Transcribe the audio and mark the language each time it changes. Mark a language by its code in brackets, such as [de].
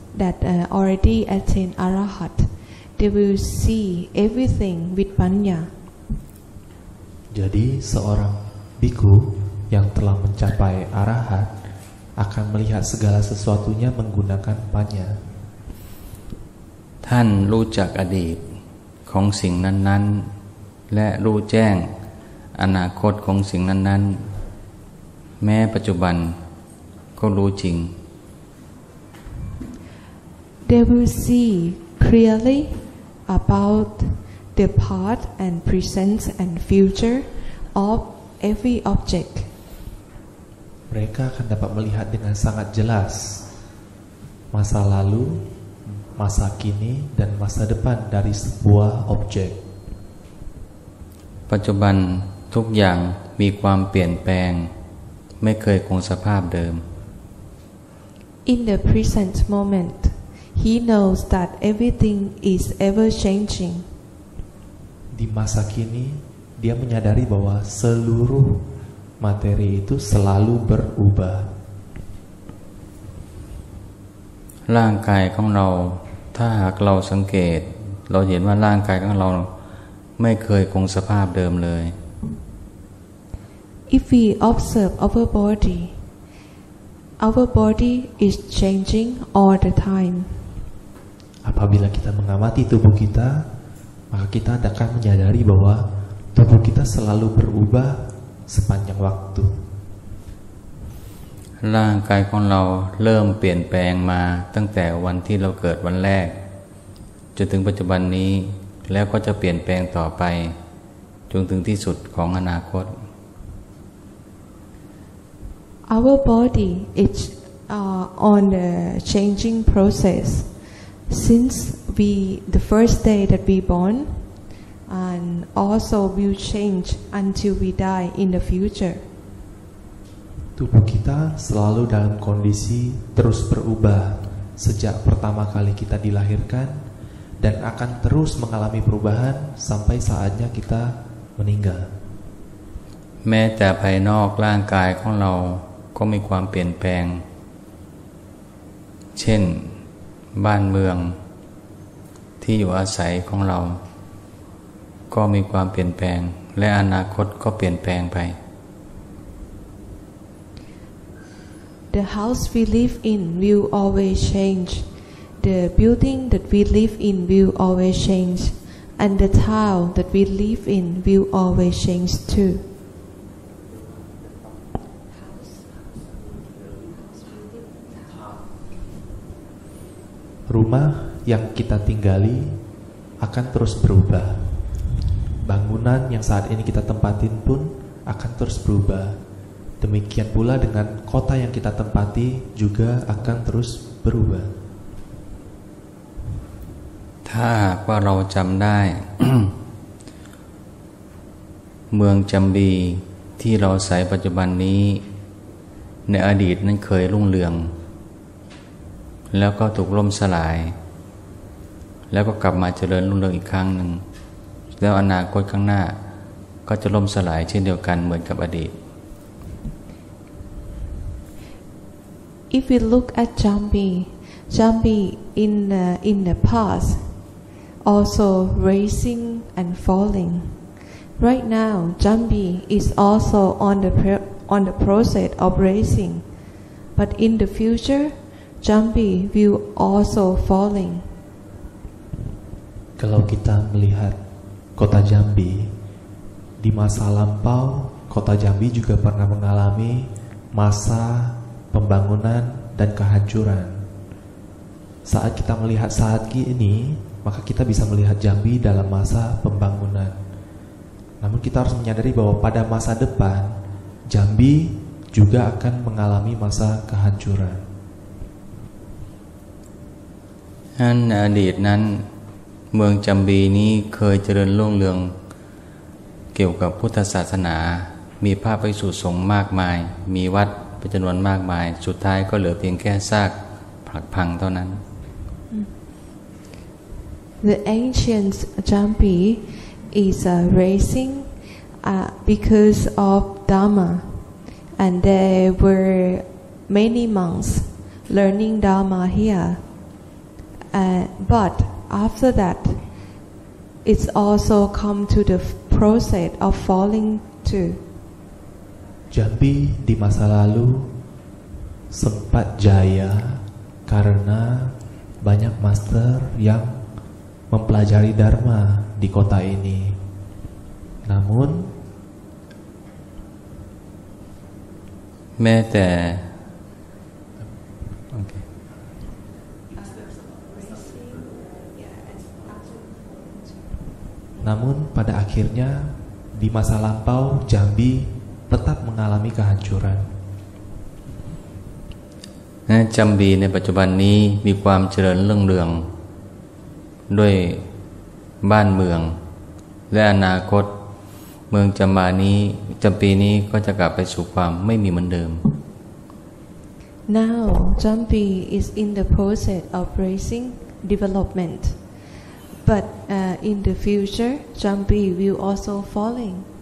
[en] that already attained Arahat, they will see everything with Panya. [id] Jadi seorang biku yang telah mencapai arahat akan melihat segala sesuatunya menggunakan panya. [th] ท่านรู้จักอดีตของสิ่งนั้นๆและรู้แจ้งอนาคตของสิ่งนั้นๆแม้ปัจจุบันก็รู้จริง [en] They will see clearly about the past and present and future of every object. [id] Mereka akan dapat melihat dengan sangat jelas masa lalu, masa kini, dan masa depan dari sebuah objek. [th] ปัจจุบันทุกอย่างมีความเปลี่ยนแปลงไม่เคยคงสภาพเดิม [en] In the present moment, he knows that everything is ever changing. [id] Di masa kini, dia menyadari bahwa seluruh materi itu selalu berubah. [th] ร่างกายของเราถ้าหากเราสังเกตเราเห็นว่าร่างกายของเราไม่เคยคงสภาพเดิมเลย [en] If we observe our body is changing all the time. [id] Apabila kita mengamati tubuh kita, maka kita akan menyadari bahwa tubuh kita selalu berubah sepanjang waktu. [th] ร่างกายของเราเริ่มเปลี่ยนแปลงมาตั้งแต่วันที่เราเกิดวันแรกจนถึงปัจจุบันนี้แล้วก็จะเปลี่ยนแปลงต่อไปจนถึงที่สุดของอนาคต [en] Our body is on the changing process since the first day that we born, and also will change until we die in the future. [id] Tubuh kita selalu dalam kondisi terus berubah sejak pertama kali kita dilahirkan dan akan terus mengalami perubahan sampai saatnya kita meninggal. [th] แม้แต่ภายนอกร่างกายของเราก็มีความเปลี่ยนแปลงเช่นบ้านเมืองที่อยู่อาศัยของเราก็มีความเปลี่ยนแปลงและอนาคตก็เปลี่ยนแปลงไป [en] The house we live in will always change. The building that we live in will always change, and the town that we live in will always change too. [id] Rumah yang kita tinggali akan terus berubah. Bangunan yang saat ini kita tempatin pun akan terus berubah. Demikian pula dengan kota yang kita tempati juga akan terus berubah. [th] ถ้าหากว่าเราจำได้ เมืองจัมบีที่เราอาศัยปัจจุบันนี้ในอดีตนั้นเคยรุ่งเรืองแล้วก็ถูกล่มสลายแล้วก็กลับมาเจริญรุ่งเรืองอีกครั้งหนึ่งแล้วอนาคตข้างหน้าก็จะล่มสลายเช่นเดียวกันเหมือนกับอดีต [en] If we look at Jambi in the past also rising and falling. Right now, Jambi is also on the process of rising, but in the future, Jambi will also falling. [id] Kalau kita melihat kota Jambi, di masa lampau, kota Jambi juga pernah mengalami masa pembangunan dan kehancuran. Saat kita melihat saat ini, maka kita bisa melihat Jambi dalam masa pembangunan. Namun kita harus menyadari bahwa pada masa depan, Jambi juga akan mengalami masa kehancuran. [th] ในอดีตนั้นเมืองจัมบีนี้เคยเจริญรุ่งเรืองเกี่ยวกับพุทธศาสนามีพระภิกษุสงฆ์มากมายมีวัดเป็นจำนวนมากมายสุดท้ายก็เหลือเพียงแค่ซากผลักพังเท่านั้น [en] The ancient Jambi is rising because of Dharma, and there were many monks learning Dharma here. but after that, it's also come to the process of falling too. [id] Jambi di masa lalu sempat jaya karena banyak master yang mempelajari Dharma di kota ini. Namun [th] แม้แต่ [id] Namun pada akhirnya di masa lampau Jambi tetap mengalami kehancuran. [th] จัมบีในปัจจุบันนี้มีความเจริญรุ่งเรืองด้วยบ้านเมืองและอนาคตเมืองจัมปีนี้ก็จะกลับไปสู่ความไม่มีเหมือนเดิม [en] Now, Jambi is in the process of raising development, but in the future, Jambi will also falling.